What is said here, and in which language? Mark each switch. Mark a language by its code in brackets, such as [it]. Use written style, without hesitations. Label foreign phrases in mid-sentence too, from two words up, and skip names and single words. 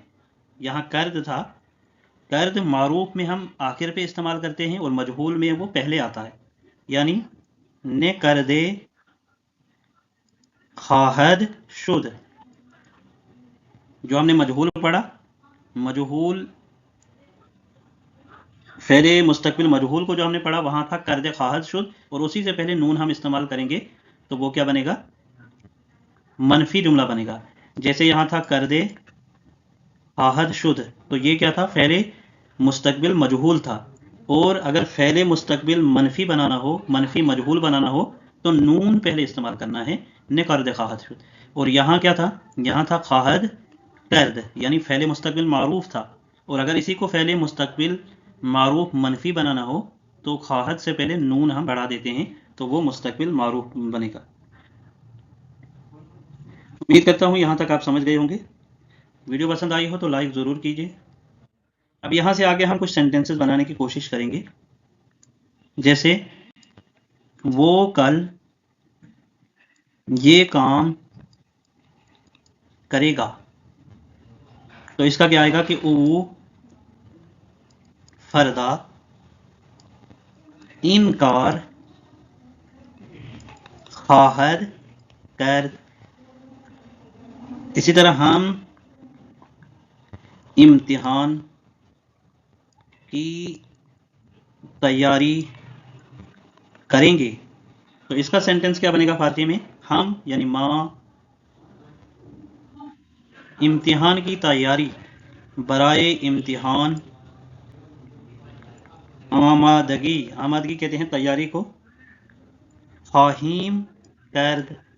[ur] یہاں کرد تھا، کرد معروف میں ہم آخر پہ استعمال کرتے ہیں اور مجہول میں وہ پہلے آتا ہے، یعنی [fa] نے کردے خواہد شد. [ur] جو ہم نے مجہول پڑھا، مجہول فعل مستقبل مجہول کو جو ہم نے پڑھا وہاں تھا [fa] کرد خواہد شد، [ur] اور اسی سے پہلے نون ہم استعمال کریں گے تو وہ کیا بنے گا؟ منفی جملہ بنے گا. جیسے یہاں تھا [fa] کرد خواہد شد، [ur] تو یہ کیا تھا؟ فعل مستقبل مجہول تھا. اور اگر فعل مستقبل منفی بنانا ہو، منفی مجہول بنانا ہو، تو نون پہلے استعمال کرنا ہے، [fa] نے کرد خواہد شد. [ur] اور یہاں کیا تھا؟ یہاں تھا [fa] خواہد کرد، [ur] یعنی فعل مستقبل معروف تھا. اور اگر اسی کو فعل مستقبل معروف منفی بنانا ہو تو خواہد سے پہلے نون ہم بڑھا دیتے ہیں تو وہ مستقبل معروف بنے گا. امید کرتا ہوں یہاں تک آپ سمجھ گئے ہوں گے. ویڈیو پسند آئی ہو تو لائک ضرور کیجیے. اب یہاں سے آگے ہم کچھ سینٹینسز بنانے کی کوشش کریں گے. جیسے وہ کل یہ کام کرے گا، تو اس کا کیا آئے گا کہ [fa] او فردا انکار خواہد کرد. [ur] اسی طرح ہم امتحان کی تیاری کریں گے، تو اس کا سینٹنس کیا بنے گا فارسی میں؟ ہم یعنی ماں امتحان کی تیاری، [fa] برائے امتحان آمادگی، [ur] آمادگی کہتے ہیں تیاری کو، [fa] خواہیم کرد.